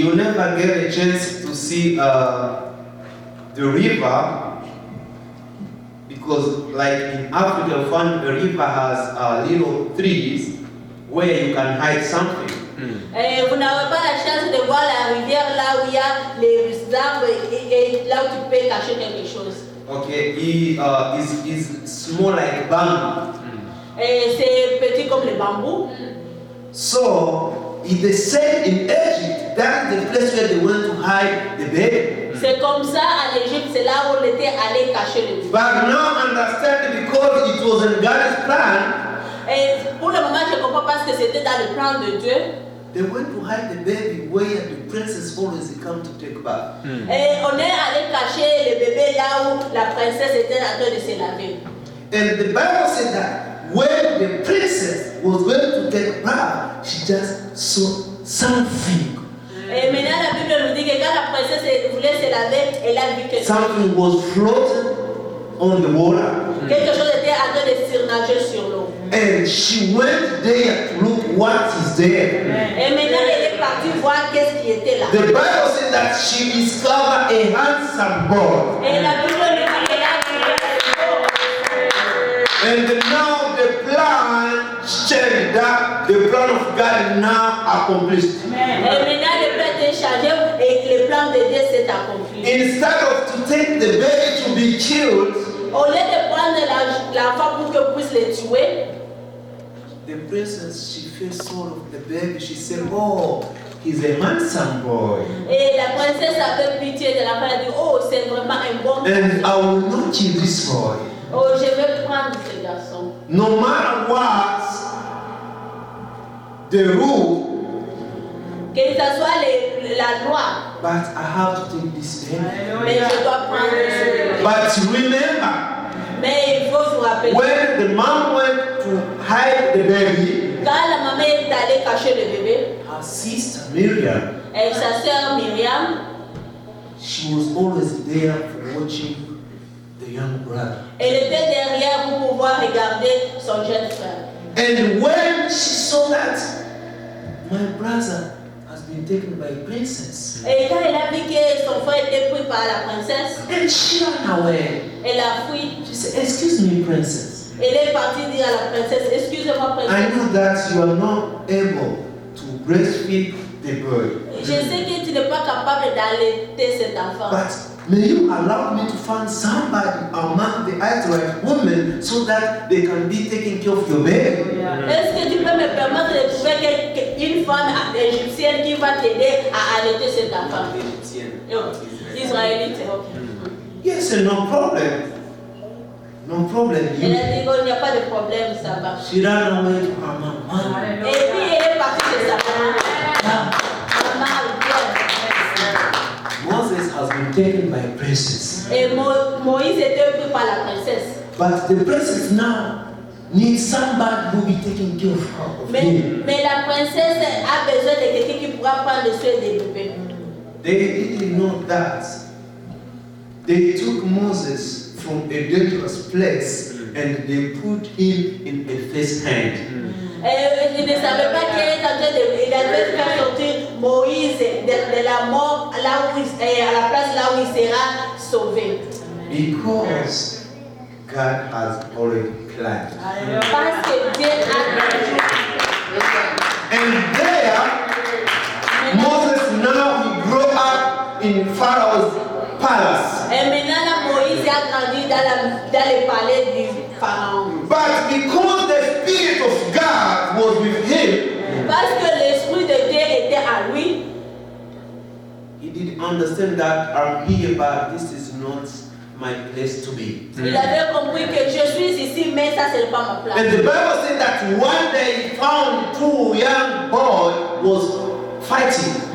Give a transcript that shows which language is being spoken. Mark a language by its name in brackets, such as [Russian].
[English] You never get a chance to see the river because, like in Africa, a river has little trees where you can hide something. [French] Et vous n'avez pas la chance de voir la rivière là où il y a les arbres et là où tu peux cacher quelque chose. [English] Okay, is small like bamboo. [French] Et c'est petit comme le bambou. [English] So they said in Egypt that's the place where they went to hide the baby. [French] C'est comme ça en Égypte, c'est là où on était allé cacher le bébé. [English] But now understand because it was in God's plan. [French] Et pour le moment, je ne comprends pas ce que c'était dans le plan de Dieu. [English] They went to hide the baby where the princess always come to take bath. [French] Et on est allé cacher le bébé là où la princesse était en train de se laver. [English] And the Bible said that when the princess was going to take bath, she just saw something. [French] Et maintenant, la Bible nous dit que quand la princesse voulait se laver, elle a vu que [English] Something was floating on the water. [French] quelque chose était en train de surnager sur l'eau. [English] And she went there to look what is there. [French] Et maintenant, elle est partie voir qu'est-ce qui était là. [English] The Bible said that she discovered a handsome boy. [French] Et la Bible nous dit qu'elle a [English] And now the plan changed, that the plan of God now accomplished. [French] Et maintenant, le plan est changé et le plan de Dieu s'est accompli. [English] Instead of to take the baby to be killed, [French] Au lieu de prendre l'enfant pour que puisse le tuer, [English] the princess, she felt sort of the baby. She said, "Oh, he's a handsome boy, [French] et la princesse avait pitié de l'enfant. Elle a dit, oh, c'est vraiment un bon [English] and [French] garçon. [English] I will not kill this boy. [French] Oh, je vais prendre ce garçon. [English] No matter what the rule, [French] Que ce soit la loi, [English] but I have to take this baby." [French] mais je dois prendre ce bébé. [English] But remember, [French] Mais il faut se rappeler, [English] when the mom went to hide the baby, [French] quand la maman est allée cacher le bébé, [English] her sister Miriam, [French] et sa sœur Myriam, [English] she was always there for watching the young brother. [French] elle était derrière pour pouvoir regarder son jeune frère. [English] And when she saw that my brother has been taken by a princess, [French] Et quand elle a vu que son frère était pris par la princesse, [English] and she ran away. [French] elle a fui. [English] She said, "Excuse me, princess. [French] Elle est partie dire à la princesse, excusez-moi [English] I [French] princesse, [English] know that you are not able to breastfeed the boy, [French] je sais que tu n'es pas capable d'allaiter cet enfant. [English] but may you allow me to find somebody among the Israelite women so that they can be taking care of your baby?" [French] Est-ce que tu peux me permettre de trouver une femme égyptienne qui va t'aider à allaiter cet enfant? Israélite, ok. [English] Yes, no problem. No problem. [French] Elle a dit qu'il n'y a pas de problème, ça va. [English] She ran away to her mom. [French] Et puis elle est partie de sa maman. Maman, viens. [English] Moses has been taken by a princess. [French] Et Moïse était pris par la princesse. [English] But the princess now needs somebody who will be taking care of her. [French] Mais la princesse a besoin de quelqu'un qui pourra prendre soin des bébés. [English] They didn't know that. They took Moses from a dangerous place and they put him in a first hand. [French] Il ne savait pas qu'il était en train de. Il avait fait sortir Moïse de la mort là où à la place là où il sera sauvé. [English] Because God has already planned. [French] Parce que Dieu a prévu. [English] And there, Moses now he grew up in Pharaoh's palace. [French] Et maintenant, là, Moïse a grandi dans le palais du pharaon. [English] But because the Spirit of God was with him, [French] Parce que l'esprit de Dieu était à lui, [English] he didn't understand that I'm here, but this is not my place to be. [French] il avait compris que je suis ici, mais ça, ce n'est pas ma place. [English] And the Bible said that one day he found two young boys was fighting.